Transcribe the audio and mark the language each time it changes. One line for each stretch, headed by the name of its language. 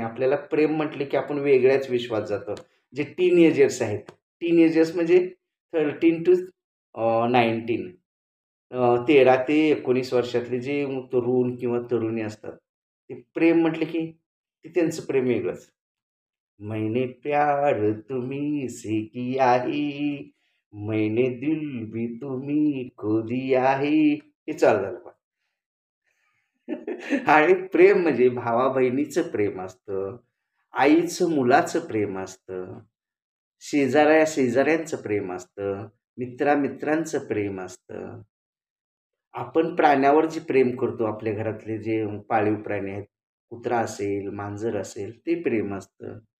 Marathi: आपल्याला प्रेम म्हटले की आपण वेगळ्याच विश्वात जातो. जे टीनएजर्स आहेत. टीनएजर्स म्हणजे 13 to 19 13 ते 19 वर्षातले जे तरुण किंवा तरुणी असतात, ते प्रेम म्हटले की ते त्यांचं प्रेम वेगळंच.
Hindi: मैंने प्यार तुम्ही से किया है, मैंने दिल भी तुम्ही को दिया है.
Marathi: हे चालू झालं पहा. आणि प्रेम म्हणजे भावा-बहिणीचं प्रेम असतं, आईचं मुलाचं प्रेम असतं, शेजाऱ्या-शेजाऱ्यांचं प्रेम असतं, मित्रा-मित्रांचं प्रेम असतं. आपण प्राण्यावर जे प्रेम करतो, आपल्या घरातले जे पाळीव प्राणी आहेत, कुत्रा असेल, मांजर असेल, ते प्रेम असतं.